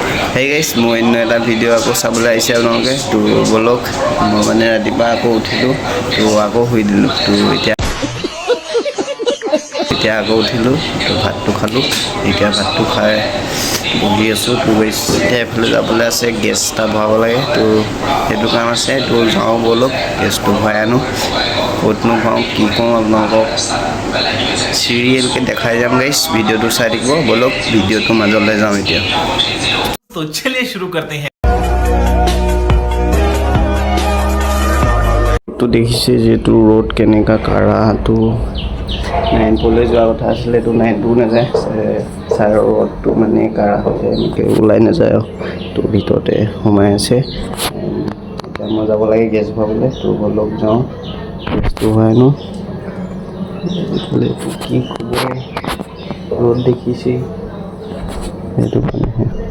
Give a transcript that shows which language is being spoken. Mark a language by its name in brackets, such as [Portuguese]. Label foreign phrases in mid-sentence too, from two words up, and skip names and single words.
[English] Hey guys, [Assamese] মই অন্য এটা ভিডিঅ' আকৌ চাবলৈ আহিছে আপোনালোকে তো বলক মই মানে ৰাতিপুৱা আকৌ উঠিলোঁ তো আকৌ শুই দিলোঁ তো এতিয়া আকৌ উঠিলোঁ তো ভাতটো খালোঁ এতিয়া ভাতটো খাই বহি আছোঁ তো এতিয়া এফালে যাবলৈ আছে গেছ এটা ভৰাব লাগে তো সেইটো কাম আছে তো যাওঁ বলক গেছটো ভৰাই আনো ক'তনো ভৰাওঁ কি কৰোঁ আপোনালোকক চিৰিয়েলকৈ দেখাই যাম গাইছ ভিডিঅ'টো চাই থাকিব বলক ভিডিঅ'টো মাজলৈ যাওঁ এতিয়া [Hindi] तो चलिए शुरू करते हैं [Assamese] তো দেখিছে যেটো রোড কেনেকা কাঢ়া তো নাইন পলে যোৱা কথা আছিলে তো নাইনটো নাযায় ছাৰৰ ৰ'দটো মানে কাঢ়া হৈছে এনেকৈ ওলাই নাযায় তো ভিতৰতে সোমাই আছে এতিয়া মই যাব লাগে গেছ ভৰাবলৈ তো বলক যাওঁ গেছটো ভৰাই নো এইফালে কি খবৰ ৰ'দ দেখিছে সেইটো কাৰণেহে